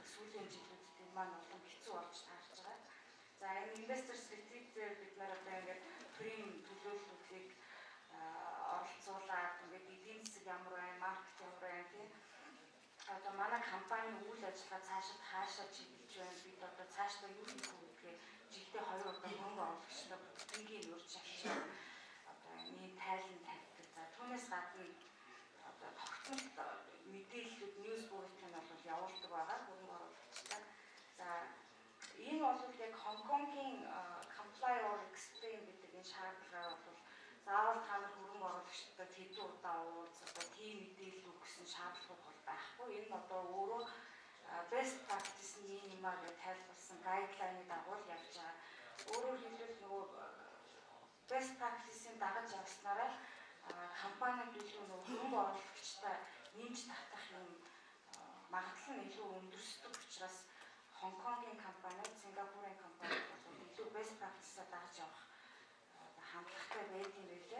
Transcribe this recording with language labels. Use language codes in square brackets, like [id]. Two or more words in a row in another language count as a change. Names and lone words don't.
[mn] Сүүлийн жилүүдэд энэ маань улам хэцүү болж таарч байгаа. За энэ Investors Retreat-ээр бид нар одоо ингээд төрийн төлөөллүүдийг оролцуулаад ингээд эдийн засаг ямар байна, маркет ямар байна тийм одоо манай компани үйл ажиллагаа цаашид хаашаа чиглэж байна, бид одоо цаашдаа юу хийх вэ гэдгээ жилдээ 2 удаа хөрөнгө оруулагчдаа бүгднийг урьж авчираа одоо нэг тайлан тавьдаг. За түүнээс гадна одоо тогтмол мэдээллүүд [en] news bulletin [mn] бол явуулдаг байгаа хөрөнгө оруулагчдаа. За энэ бол яг Хонконгийн [en] comply or explain [mn] гэдэг энэ шаардлагаар бол заавал та нар хөрөнгө оруулагчдад хэдэн удаа уулз одоо тийм мэдээлэл өгсөн шаардлагууд бол байхгүй. Энэ одоо өөрөө [en] best practice- [mn] ийн юмар тайлбарласан гайдлайны дагуу явж байгаа. Өөрөөр хэлбэл нөгөө [en] best practice- [mn] ийн дагаж явснараа компанид илүү нөгөө хөрөнгө оруулагчдаа нэмж татах юм магадлал нь илүү өндөрсдөг учраас Хонконгийн компани, Сингапурын компани бол илүү [en] best practice- [mn] аа дагаж явах хандлагатай байдаг юм билээ.